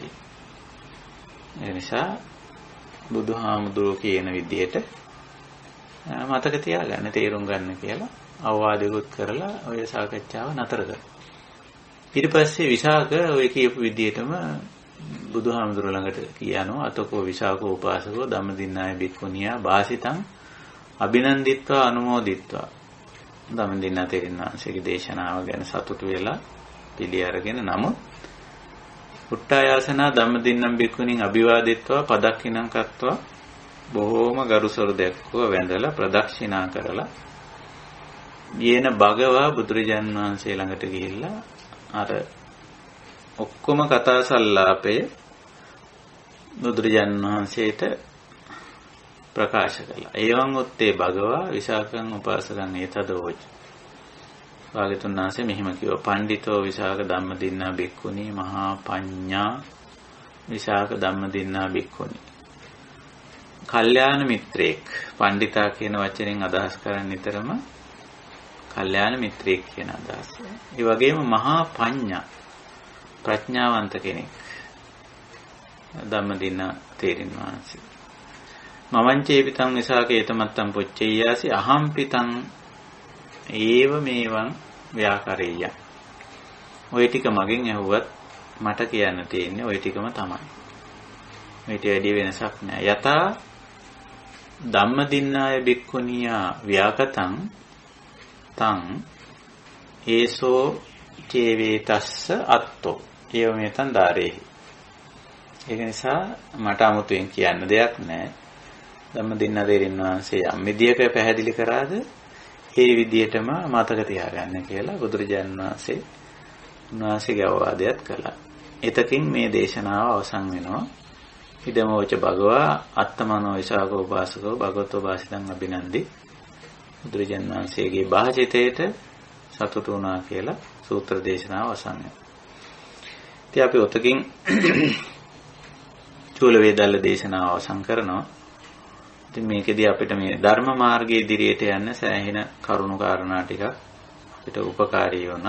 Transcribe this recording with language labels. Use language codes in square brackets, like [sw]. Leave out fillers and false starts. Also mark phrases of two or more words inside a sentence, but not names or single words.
[si] ඒ නිසා බුදුහාමුදුරුවෝ කියන විදිහට මතක තියාගන්න, තේරුම් ගන්න කියලා අවවාදයකුත් කරලා ඔය සාකච්ඡාව නතර කරා. ඊට පස්සේ විසාක ඔය කියපු විදිහටම බුදුහාමුදුරුවෝ ළඟට කියනවා [pi] අතකෝ විසාකෝ උපාසකෝ ධම්මදින්නාය බික්ඛුනියා වාසිතං අභිනන්දිත්වා අනුමෝදිත්වා. [si] ධම්මදින්නා තෙරින් වහන්සේගේ දේශනාව ගැන සතුටු වෙලා පිළි අරගෙන නමුත් [pi] උට්ටායාසනා ධම්මදින්නම් බික්ඛුනින් අභිවාදිත්වා පදක්ඛිනං කତ୍වා [si] බොහෝම ගරුසරු දැක්වුව වැඳලා ප්‍රදක්ෂිනා කරලා [pi] යේන භගවා [si] බුදුරජාන් වහන්සේ ළඟට ගිහිල්ලා අර ඔක්කොම කතා සල්ලාපය බුදුරජාන් වහන්සේට ප්‍රකාශ කළා. [pi] ඒවං උත්තේ භගවා විසාකං උපාසකං ඒතදෝච. [si] භාග්‍යවතුන් වහන්සේ මෙහිම කිව්වා. [pi] පණ්ඩිතෝ විසාක ධම්මදින්නා බික්ඛුනි මහා පඤ්ඤා විසාක ධම්මදින්නා බික්ඛුනි. [si] කල්යාණ මිත්‍රයෙක්. පණ්ඩිතා කියන වචනෙන් අදහස් කරන්නේ නිතරම කල්යාණ මිත්‍රයෙක් කියන අදහස. ඒ වගේම [pi] මහා පඤ්ඤා [si] ප්‍රඥාවන්ත කෙනෙක්. ධම්මදින්නා තේරින් වහන්සේ. [pi] මමංචේ පිටං විසාකේතමත්තං පොච්චේයාසි අහම් පිටං ඒව මේවං ව්‍යාකරෙය්‍ය. [si] ওই ටික මගෙන් ඇහුවත් මට කියන්න තියෙන්නේ ওই ටිකම තමයි. මේට වැඩි වෙනසක් නෑ. [pi] යතා ධම්මදින්නාය බික්ඛුනියා ව්‍යාකතං තං ඒසෝ චේවේතස්ස අත්තෝ ඒව මේතන් ධාරේහි. [si] ඒක නිසා මට 아무තෙන් කියන්න දෙයක් නෑ. ධම්මදින්නා තෙරින් වහන්සේ යම් විදියක පැහැදිලි කරාද ඒ විදියටම මතක තියාගන්න කියලා බුදුරජාණන් වහන්සේ උන්වහන්සේගේ අවවාදයක් කළා. එතකින් මේ දේශනාව අවසන් වෙනවා. [pi] ඉදමෝච භගවා අත්තමනෝ විසාකෝ උපාසකෝ භගවතෝ වාසිතං අභිනන්දි. [si] බුදුරජාණන් වහන්සේගේ භාෂිතයට සතුටු වුණා කියලා සූත්‍ර දේශනාව අවසන් වෙනවා. ඉතින් අපි ඔතකින් චූල වේදල්ල දේශනාව අවසන් කරනවා. ඉතින් මේකෙදී අපිට මේ ධර්ම මාර්ගයේ ඉදිරියට යන්න සෑහෙන කරුණු කාරණා ටිකක් අපිට උපකාරී වුණා.